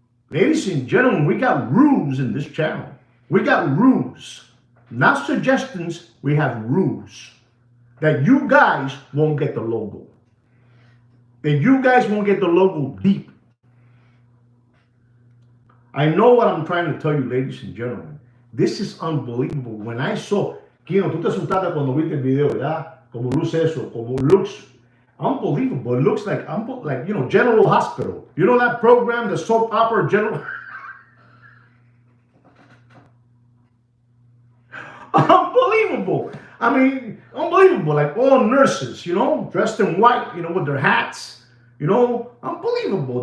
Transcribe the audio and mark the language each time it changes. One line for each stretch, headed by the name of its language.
English: Ladies and gentlemen, we got rules in this channel. We got rules. Not suggestions, we have rules. That you guys won't get the logo. That you guys won't get the logo deep. I know what I'm trying to tell you, ladies and gentlemen. This is unbelievable. When I saw,
Spanish: Kino, tú te asustaste cuando viste el video, ¿verdad? Como luce eso, como
English: looks unbelievable. It looks like General Hospital. You know that program, the soap opera General? Unbelievable. I mean, unbelievable. Like all nurses, dressed in white, with their hats, unbelievable.